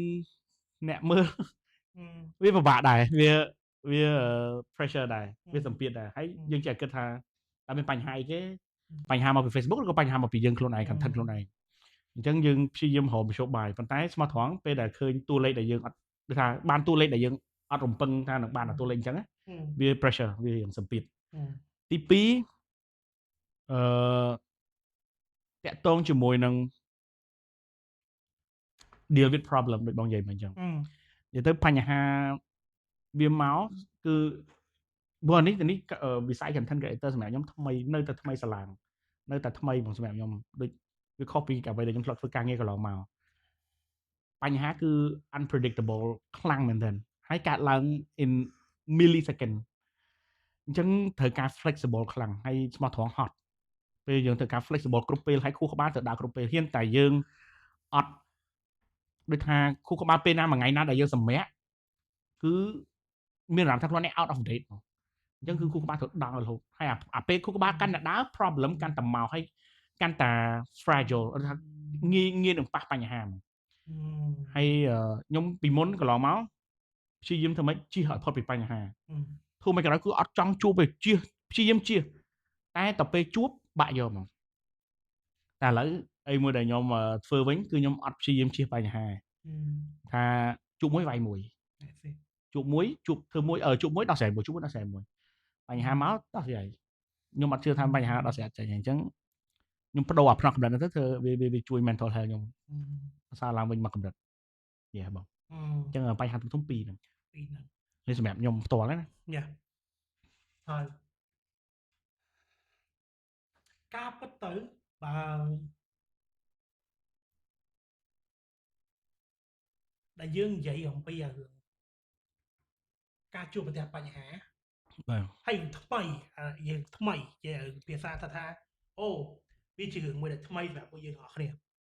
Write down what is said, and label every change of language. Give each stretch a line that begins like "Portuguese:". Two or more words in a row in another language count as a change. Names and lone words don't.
Khmer: អ្នកមើលវាពិបាកដែរវា pressure ដែរវាសម្ពាធដែរហើយយើងចេះគិតថាតើមានបញ្ហាអីគេបញ្ហាមកពី Facebook ឬក៏បញ្ហាមកពីយើងខ្លួនឯង content ខ្លួនឯងអញ្ចឹងយើងព្យាយាមរកមធ្យោបាយប៉ុន្តែស្មោះត្រង់ពេលដែលឃើញតួលេខដែលយើងអត់ដូចថាបានតួលេខដែលយើងអត់រំពឹងថានឹងបានតួលេខអញ្ចឹងវា pressure វារៀងសម្ពាធទី2 តាក់ទងជាមួយនឹង
English: deal with problem
Khmer: ដូចបងនិយាយមកអញ្ចឹងនិយាយទៅបញ្ហាវាមកគឺព្រោះនេះវិស័យ
English: content creator
Khmer: សម្រាប់ខ្ញុំថ្មីនៅតែថ្មីសាឡាងនៅតែថ្មីបងសម្រាប់ខ្ញុំដូចវាខុសពីអ្វីដែលខ្ញុំធ្លាប់ធ្វើការងារកន្លងមកបញ្ហាគឺ unpredictable ខ្លាំងមែនទែនហើយ កើតឡើង
English: in millisecond
Khmer: អញ្ចឹងត្រូវការ flexible ខ្លាំងហើយស្មោះត្រង់ហត់ពេលយើងត្រូវការ flexible គ្រប់ពេលហើយខួរក្បាលត្រូវដើរគ្រប់ពេលហ៊ានតែយើងអត់ដូចថាខួរក្បាលពេលណាមួយថ្ងៃណាដែលយើងសម្រាកគឺមាន អារម្មណ៍ថាខ្លួននេះ
English: out of date
Khmer: អញ្ចឹងគឺខួរក្បាលត្រូវដើររហូតហើយអាពេលខួរក្បាលកាន់តែដើរ problem កាន់តែមកហើយកាន់តែ fragile ថាងាយនឹង ប៉ះបញ្ហាហើយខ្ញុំពីមុនកន្លងមកព្យាយាមធ្វើម៉េចជៀសឲ្យផុតពីបញ្ហាធូរមិនក្រោយគឺអត់ចង់ជួបទេព្យាយាមជៀសតែដល់ពេលជួបបាក់យកហ្មងតែឥឡូវអី មួយដែលខ្ញុំធ្វើវិញគឺខ្ញុំអត់ព្យាយាមជៀសបញ្ហាថាជួបមួយវាយមួយជួបមួយជួបធ្វើមួយជួបមួយដោះស្រាយមួយជួបមួយដោះស្រាយមួយបញ្ហាមកដោះស្រាយខ្ញុំអត់ជឿថាបញ្ហាដោះស្រាយចេញអញ្ចឹងខ្ញុំបដូរអាផ្នែកកម្រិតទៅធ្វើវាជួយ
English: mental health
Khmer: ខ្ញុំប្រសើរឡើងវិញមកកម្រិតយេបងអញ្ចឹងបញ្ហាធំៗពីរហ្នឹងនេះសម្រាប់ខ្ញុំផ្ទាល់ណាយ៉ាហើយ ការពិតទៅបើដែលយើងនិយាយអំពីរឿងការជួបប្រទះបញ្ហាបាទហើយថ្មីយើងថ្មីជាភាសាថាអូវាជារឿងមួយដែលថ្មីសម្រាប់ពួកយើងអស់គ្នា100%